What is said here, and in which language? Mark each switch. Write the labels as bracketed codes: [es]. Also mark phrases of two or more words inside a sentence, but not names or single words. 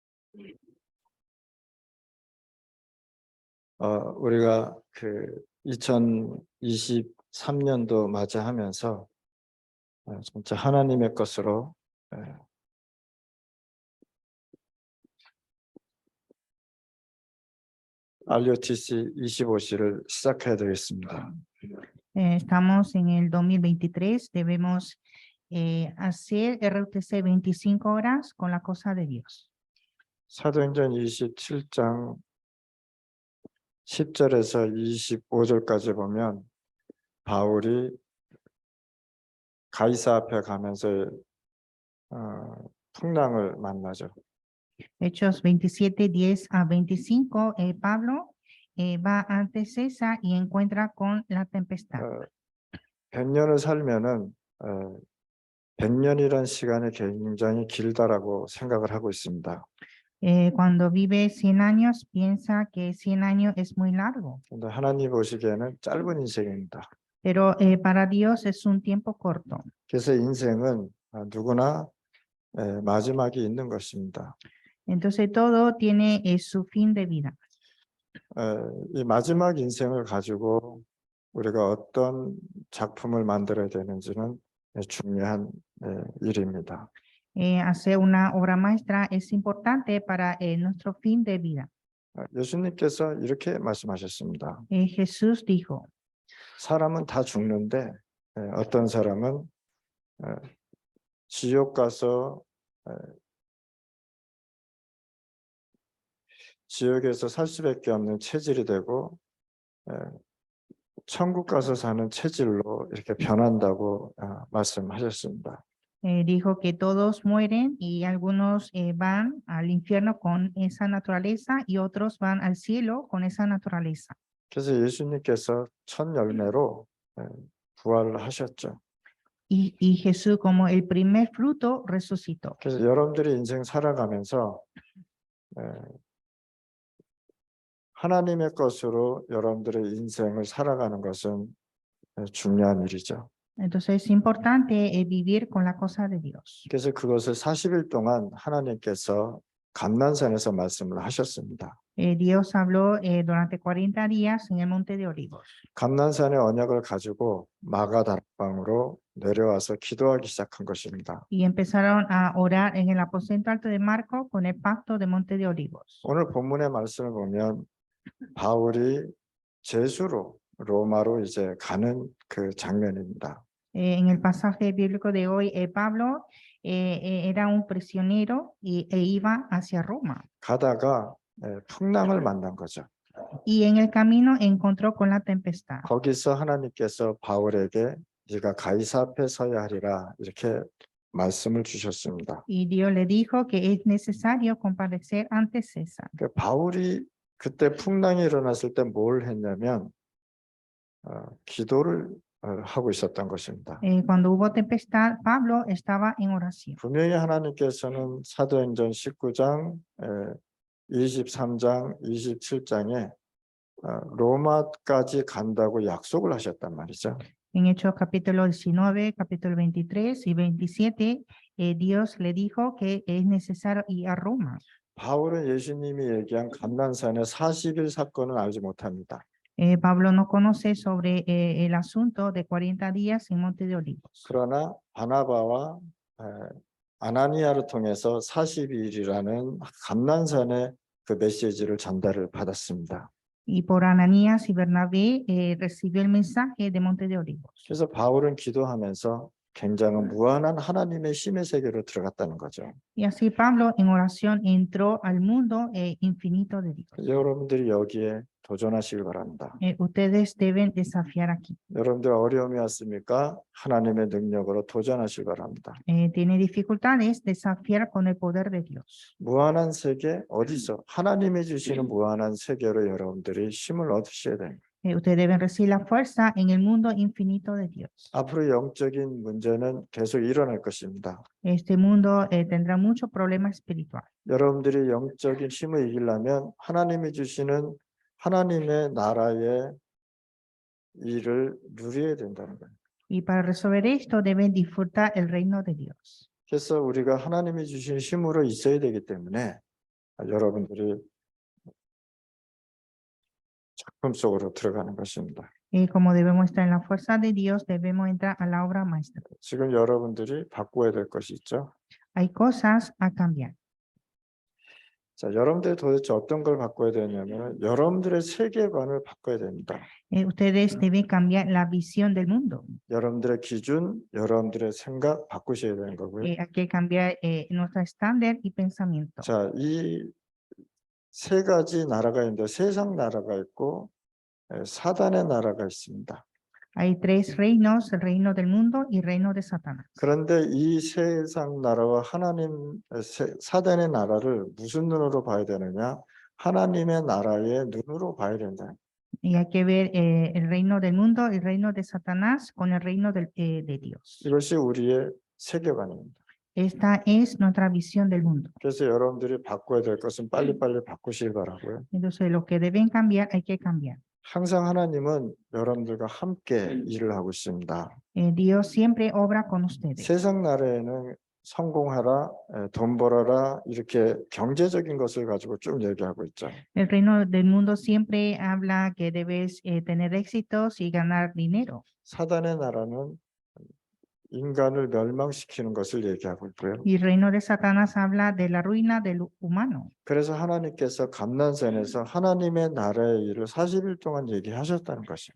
[ko] 우리가 그 2023년도 맞이하면서 진짜 하나님의 것으로 RUTC 25C를 시작해야 되겠습니다. [es] Estamos en el 2023, debemos hacer RUTC 25 horas con la cosa de Dios. [ko] 사도행전 27장 10절에서 25절까지 보면 바울이 가이사 앞에 가면서 풍랑을 만나죠. [es] Hechos 27, 10 a 25, Pablo va ante César y encuentra con la tempestad. [ko] 100년을 살면은 100년이란 시간이 굉장히 길다라고 생각을 하고 있습니다. [es] Cuando vive 100 años, piensa que 100 años es muy largo, [ko] 근데 하나님 보시기에는 짧은 인생입니다. [es] pero para Dios es un tiempo corto. [ko] 그래서 인생은 누구나 마지막이 있는 것입니다. [es] Entonces todo tiene su fin de vida. [ko] 이 마지막 인생을 가지고 우리가 어떤 작품을 만들어야 되는지는 중요한 일입니다. [es] Hacer una obra maestra es importante para nuestro fin de vida. [ko] 예수님께서 이렇게 말씀하셨습니다. [es] Jesús dijo, [ko] 사람은 다 죽는데 어떤 사람은 지옥 가서 지옥에서 살 수밖에 없는 체질이 되고 천국 가서 사는 체질로 이렇게 변한다고 말씀하셨습니다. [es] dijo que todos mueren y algunos van al infierno con esa naturaleza y otros van al cielo con esa naturaleza. [ko] 그래서 예수님께서 첫 열매로 부활하셨죠. [es] Y Jesús como el primer fruto resucitó. [ko] 그래서 여러분들이 인생 살아가면서 하나님의 것으로 여러분들의 인생을 살아가는 것은 중요한 일이죠. [es] Entonces es importante vivir con la cosa de Dios. [ko] 그래서 그것을 40일 동안 하나님께서 감난산에서 말씀을 하셨습니다. [es] Dios habló durante 40 días en el monte de Olivos. [ko] 감난산의 언약을 가지고 마가 다락방으로 내려와서 기도하기 시작한 것입니다. [es] Y empezaron a orar en el aposento alto de Marco con el pacto de monte de Olivos. [ko] 오늘 본문의 말씀을 보면 바울이 제수로 로마로 이제 가는 그 장면입니다. [es] En el pasaje bíblico de hoy, Pablo era un prisionero e iba hacia Roma. [ko] 가다가 풍랑을 만난 거죠. [es] Y en el camino encontró con la tempestad. [ko] 거기서 하나님께서 바울에게 네가 가이사 앞에 서야 하리라 이렇게 말씀을 주셨습니다. [es] Y Dios le dijo que es necesario comparecer ante César. [ko] 그러니까 바울이 그때 풍랑이 일어났을 때 뭘 했냐면 기도를 하고 있었던 것입니다. [es] Cuando hubo tempestad, Pablo estaba en oración. [ko] 분명히 하나님께서는 사도행전 19장, 23장, 27장에 로마까지 간다고 약속을 하셨단 말이죠. [es] En Hechos capítulo 19, capítulo 23 y 27, Dios le dijo que es necesario ir a Roma. [ko] 바울은 예수님이 얘기한 감난산의 40일 사건을 알지 못합니다. [es] Pablo no conoce sobre el asunto de 40 días en Monte de Olivos. [ko] 그러나 바나바와 아나니아를 통해서 40일이라는 감난산의 그 메시지를 전달을 받았습니다. [es] Y por Ananías y Bernabé recibió el mensaje de Monte de Olivos. [ko] 그래서 바울은 기도하면서 굉장한 무한한 하나님의 힘의 세계로 들어갔다는 거죠. [es] Y así Pablo en oración entró al mundo infinito de Dios. [ko] 여러분들이 여기에 도전하시길 바랍니다. [es] Ustedes deben desafiar aquí. [ko] 여러분들 어려움이 왔습니까? 하나님의 능력으로 도전하시길 바랍니다. [es] Tiene dificultades, desafiar con el poder de Dios. [ko] 무한한 세계 어디서 하나님이 주시는 무한한 세계로 여러분들이 힘을 얻으셔야 됩니다. [es] Ustedes deben recibir la fuerza en el mundo infinito de Dios. [ko] 앞으로 영적인 문제는 계속 일어날 것입니다. [es] Este mundo tendrá mucho problema espiritual. [ko] 여러분들이 영적인 힘을 이기려면 하나님이 주시는 하나님의 나라의 일을 누려야 된다는 거예요. [es] Y para resolver esto deben disfrutar el reino de Dios. [ko] 그래서 우리가 하나님이 주신 힘으로 있어야 되기 때문에 여러분들이 작품 속으로 들어가는 것입니다. [es] Como debemos estar en la fuerza de Dios, debemos entrar a la obra maestra. [ko] 지금 여러분들이 바꿔야 될 것이 있죠. [es] Hay cosas a cambiar. [ko] 자, 여러분들이 도대체 어떤 걸 바꿔야 되냐면 여러분들의 세계관을 바꿔야 됩니다. [es] Ustedes deben cambiar la visión del mundo. [ko] 여러분들의 기준, 여러분들의 생각 바꾸셔야 되는 거고요. [es] Hay que cambiar nuestro estándar y pensamiento. [ko] 자, 이 세 가지 나라가 있는데 세상 나라가 있고 사단의 나라가 있습니다. [es] Hay tres reinos, el reino del mundo y el reino de Satanás. [ko] 그런데 이 세상 나라와 사단의 나라를 무슨 눈으로 봐야 되느냐? 하나님의 나라의 눈으로 봐야 된다. [es] Y hay que ver el reino del mundo, el reino de Satanás con el reino de Dios. [ko] 이것이 우리의 세계관입니다. [es] Esta es nuestra visión del mundo. [ko] 그래서 여러분들이 바꿔야 될 것은 빨리빨리 바꾸시길 바라고요. [es] Entonces, lo que deben cambiar, hay que cambiar. [ko] 항상 하나님은 여러분들과 함께 일을 하고 있습니다. [es] Dios siempre obra con ustedes. [ko] 세상 나라에는 성공하라, 돈 벌어라 이렇게 경제적인 것을 가지고 쭉 얘기하고 있죠. [es] El reino del mundo siempre habla que debes tener éxitos y ganar dinero. [ko] 사단의 나라는 인간을 멸망시키는 것을 얘기하고 있고요. [es] Y el reino de Satanás habla de la ruina del humano. [ko] 그래서 하나님께서 감난산에서 하나님의 나라의 일을 40일 동안 얘기하셨다는 것이에요.